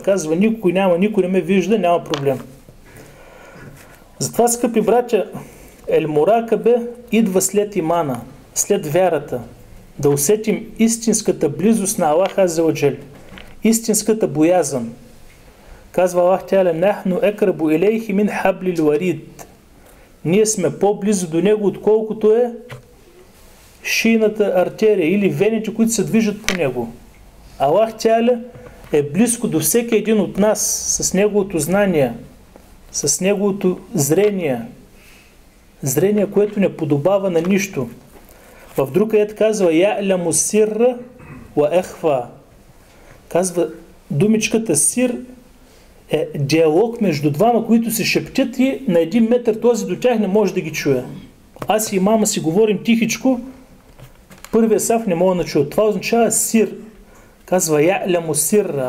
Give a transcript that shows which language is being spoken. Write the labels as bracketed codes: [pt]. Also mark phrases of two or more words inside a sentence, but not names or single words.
[bg] Казва, никой не ме вижда, няма проблем. Затова, скъпи братя, Ел-Муракабе идва след имана, след вярата. Да усетим истинската близост на Аллах [ar] عز وجل, [bg] истинската боязън. [ar] Казва الله تعالى، نحن أقرب إليه من حبل الوريد. [bg] Ние сме по-близо до него, отколкото е шийната артерия или вените, които се движат по него. Аллах Теала е близко до всеки един от нас с неговото знание, с неговото зрение, което не подобава на нищо. В друг аят казва [ar] يعلم السر وأخفى. [bg] Казва, думичката сир е диалог между двама, които се шептят и на 1 метър този до тях не може да ги чуе. Аз и мама си говорим тихичко, първия саф не мога да чуя. Това означава сир. Казва [ar] يعلم السر.